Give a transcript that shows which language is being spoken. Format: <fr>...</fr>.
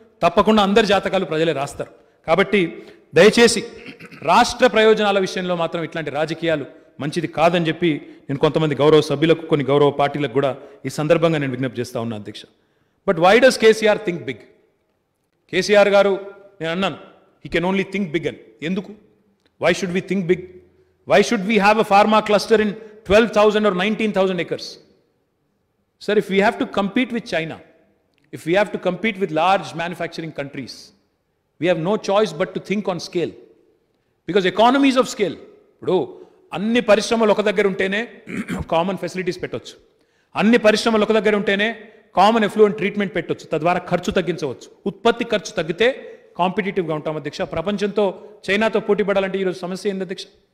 <te>తప్పకుండా అందరి జాతకాలు ప్రజలే రాస్తారు. కాబట్టి దయచేసి రాష్ట్ర ప్రయోజనాల విషయంలో మాత్రం ఇట్లాంటి రాజకీయాలు మంచిది కాదని చెప్పి నేను కొంతమంది గౌరవ సభ్యులకు, కొన్ని గౌరవ పార్టీలకు కూడా ఈ సందర్భంగా నేను విజ్ఞప్తి చేస్తా ఉన్నా అధ్యక్ష.</te> <en>But why does KCR think big?</en> <te>KCR గారు, నేను అన్నాను</te> <en>he can only think big</en> <te>అని. ఎందుకు?</te> <en>Why should we think big? Why should we have a pharma cluster in 12,000 or 19,000 acres? Sir, if we have to compete with China, if we have to compete with large manufacturing countries, we have no choice but to think on scale. Because economies of scale.</en> <te>ఇప్పుడు అన్ని పరిశ్రమలు ఒక దగ్గర ఉంటేనే common facilities పెట్టవచ్చు, అన్ని పరిశ్రమలు ఒక దగ్గర ఉంటేనే కామన్ ఎఫ్లూయెంట్ ట్రీట్మెంట్ పెట్టవచ్చు, తద్వారా ఖర్చు తగ్గించవచ్చు. ఉత్పత్తి ఖర్చు తగ్గితే కాంపిటేటివ్గా ఉంటాం అధ్యక్ష. ప్రపంచంతో చైనాతో పోటీ పడాలంటే ఈరోజు సమస్య ఏంది అధ్యక్ష?</te>